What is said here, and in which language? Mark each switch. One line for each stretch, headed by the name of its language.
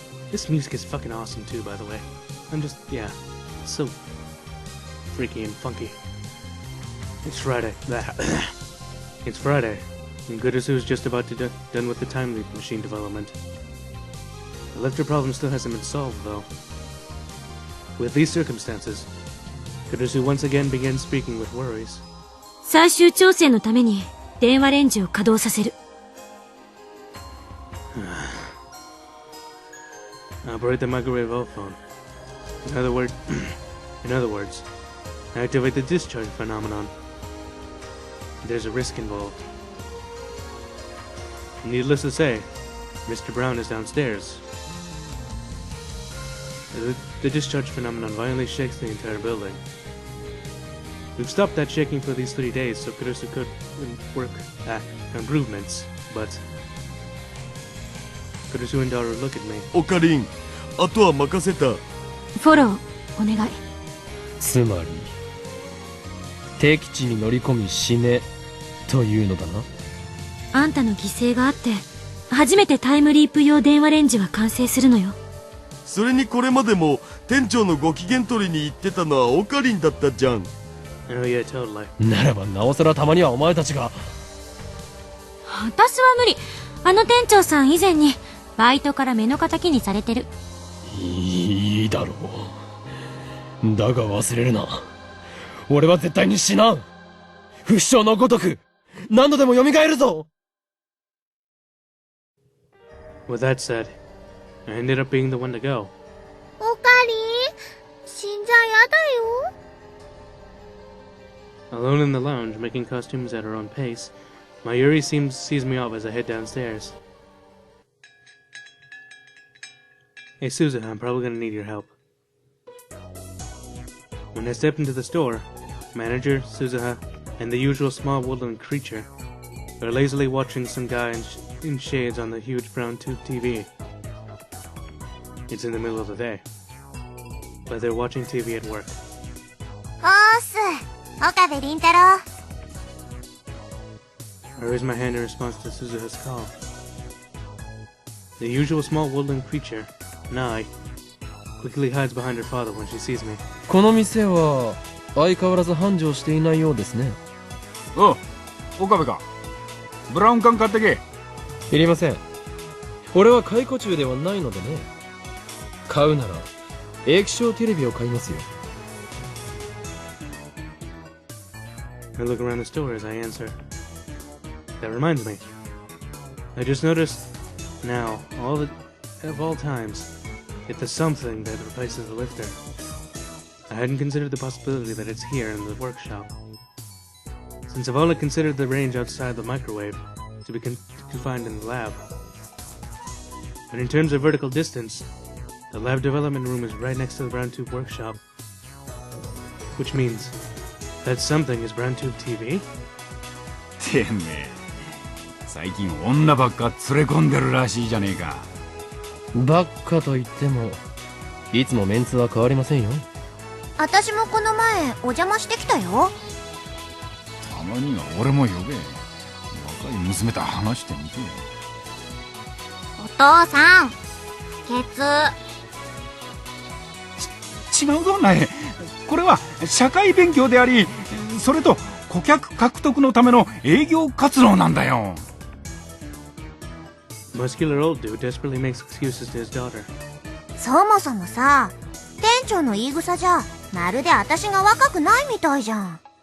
English: This music is fucking awesome too, by the way. It's so freaky and funky. It's Friday. It's Friday, and Kurusu is just about to done with the time leap machine development. The lifter problem still hasn't been solved, though. With these circumstances, Kurusu once again began speaking with worries.
Japanese: 最終調整のために電話レンジを稼働させる。
English: Operate the microwave phone. In other words, activate the discharge phenomenon. There's a risk involved. Needless to say, Mr. Brown is downstairs. The discharge phenomenon violently shakes the entire building. We've stopped that shaking for these 3 days so Kurusu could work improvements, but Kurusu and Daru look at me.
Japanese: Okarin, あとは任せた。フォローお願い。つまり、敵地に乗り込み死ねというのだな。あんたの犠牲があって初めてタイムリープ用電話レンジは完成するのよ。それにこれまでも店長のご機嫌取りに行ってたのはオカリンだったじゃん。
English: Oh yeah, totally.
Japanese: ならばなおさらたまにはお前たちが。私は無理。あの店長さん以前にバイトから目の敵にされてる。いいだろう。だが忘れるな。俺は絶対に死なん。不死鳥のごとく何度でも蘇るぞ。
English: With that said, I ended up being the one to go.
Japanese: オカリン、死んじゃやだよ。
English: Alone in the lounge, making costumes at her own pace, Mayuri sees me off as I head downstairs. Hey Suzuha, I'm probably gonna need your help. When I step into the store, manager, Suzuha, and the usual small woodland creature are lazily watching some guy in shades on the huge brown tube TV. It's in the middle of the day, but they're watching TV at work.
Japanese: おーす、岡部倫太郎。
English: I raise my hand in response to Suzuha's call. The usual small woodland creature, Nai, quickly hides behind her father when she sees me.
Japanese: この店は相変わらず繁盛していないようですね。おう、岡部か。ブラウン管買ってけ。いりません。俺は解雇中ではないのでね。買うなら液晶テレビを買いますよ。
English: I look around the store as I answer. That reminds me. I just noticed now, of all times, it's the something that replaces the lifter. I hadn't considered the possibility that it's here in the workshop. Since I've only considered the range outside the microwave to be confined in the lab. But in terms of vertical distance, the lab development room is right next to the brown tube workshop. Which means that something is brown tube TV?
Japanese: てめえ、最近女ばっか連れ込んでるらしいじゃねえか。ばっかと言ってもいつもメンツは変わりませんよ。私もこの前お邪魔してきたよ。たまには俺も呼べ。若い娘と話してみて。お父さん、ケツ。違うぞなえ。これは社会勉強であり、それと顧客獲得のための営業活動なんだよ。
English: Muscular old dude desperately makes excuses to his daughter.
Japanese: そもそもさ、店長の言い草じゃまるで私が若くないみたいじゃん。